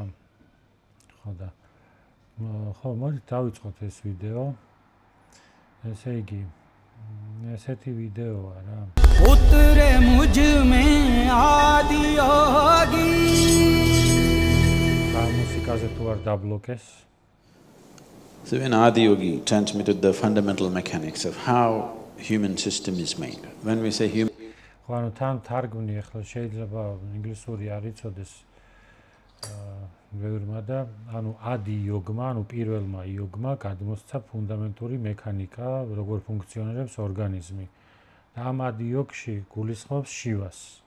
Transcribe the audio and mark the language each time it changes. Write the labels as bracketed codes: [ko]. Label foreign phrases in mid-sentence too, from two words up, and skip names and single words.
[ka] ხო და ხო, მოდით დავიწყოთ ეს ვიდეო. ესე იგი, ესეთი ვიდეოა რა. [hi] उतरे मुझ में आदि योगी [ka] მუსიკაზე თუ არ დაბლოკეს. [en] So when Adi Yogi transmitted the fundamental mechanics of how human system is made. When we say human, [ka] ხო, ანუ თან თარგმნი ახლა შეიძლება ინგლისური არ იცოდეს ბევრმა და ანუ ადი იოგმა, ანუ პირველმა იოგმა გადმოსცა ფუნდამენტური მექანიკა, როგორ ფუნქციონირებს ორგანიზმი. და ამ ადი იოგში გულისხმობს შივას.